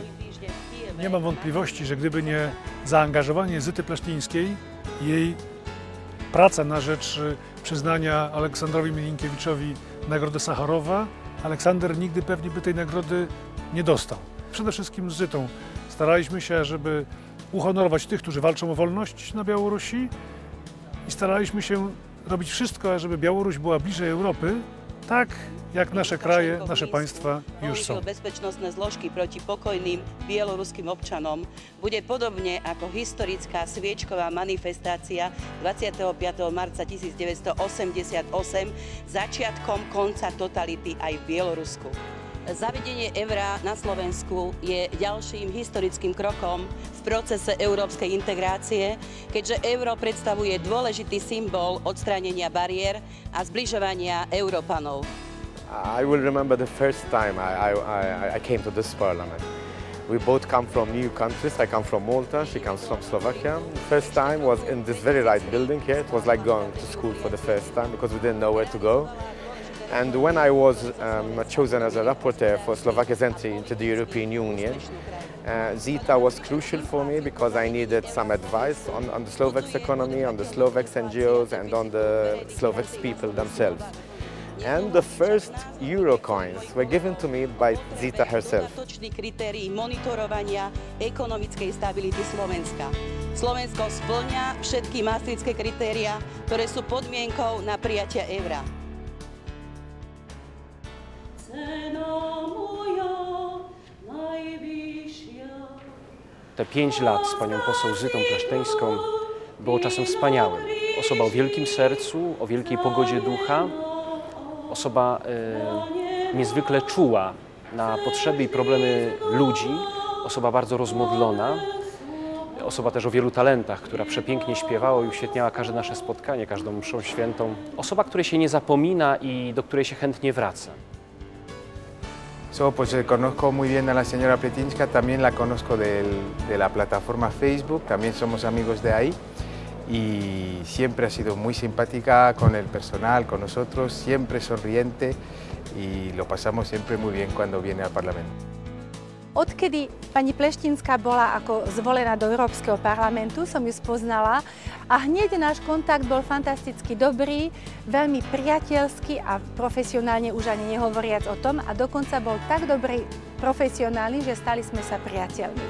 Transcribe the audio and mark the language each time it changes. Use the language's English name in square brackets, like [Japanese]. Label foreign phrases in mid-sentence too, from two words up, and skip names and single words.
[Polish] Nie mam wątpliwości, że gdyby nie zaangażowanie Zity Pleszczyńskiej, jej praca na rzecz przyznania Aleksandrowi Milinkiewiczowi Nagrody Sacharowa, Aleksander nigdy pewnie by tej nagrody nie dostał. Przede wszystkim z Zytą staraliśmy się, żeby uhonorować tych, którzy walczą o wolność na Białorusi i staraliśmy się robić wszystko, żeby Białoruś była bliżej Europy, tak jak nasze kraje, nasze państwa już są. [Slovak] Bezpečnostné zložky proti pokojným bieloruským občanom bude podobne ako historická sviečková manifestácia 25. marca 1988 začiatkom konca totality aj v Bielorusku. Zavedenie eura na Slovensku je ďalším historickým krokom v procese európskej integrácie, keďže euro predstavuje dôležitý symbol odstránenia bariér a zbližovania Európanov. [English] I will remember the first time I came to this parliament. We both come from new countries. I come from Malta, she comes from Slovakia. The first time was in this very right building here. It was like going to school for the first time because we didn't know where to go. And when I was chosen as a rapporteur for Slovakia's entry into the European Union, Zita was crucial for me because I needed some advice on the Slovaks economy, on the Slovaks NGOs and on the Slovaks people themselves. And the first euro coins were given to me by Zita herself. [Slovak] Kritérií monitorovania ekonomickej stability Slovenska. Slovensko spĺňa všetky maastrichtské kritériá, ktoré sú podmienkou na prijatie eura. [Polish] Te 5 lat z panią poseł Zytą Pleszczyńską było czasem wspaniałym. Osoba o wielkim sercu, o wielkiej pogodzie ducha, osoba niezwykle czuła na potrzeby i problemy ludzi, osoba bardzo rozmodlona, osoba też o wielu talentach, która przepięknie śpiewała i uświetniała każde nasze spotkanie, każdą mszą świętą. Osoba, której się nie zapomina i do której się chętnie wraca. [Spanish] Pues conozco muy bien a la señora Pleszczyńska, también la conozco de la plataforma Facebook, también somos amigos de ahí y siempre ha sido muy simpática con el personal, con nosotros, siempre sonriente y lo pasamos siempre muy bien cuando viene al Parlamento. [Slovak] Odkedy pani Pleštínská bola ako zvolená do Európskeho parlamentu, som ju spoznala a hneď náš kontakt bol fantasticky dobrý, veľmi priateľský a profesionálne už ani nehovoriac o tom a dokonca bol tak dobrý profesionálny, že stali sme sa priateľmi.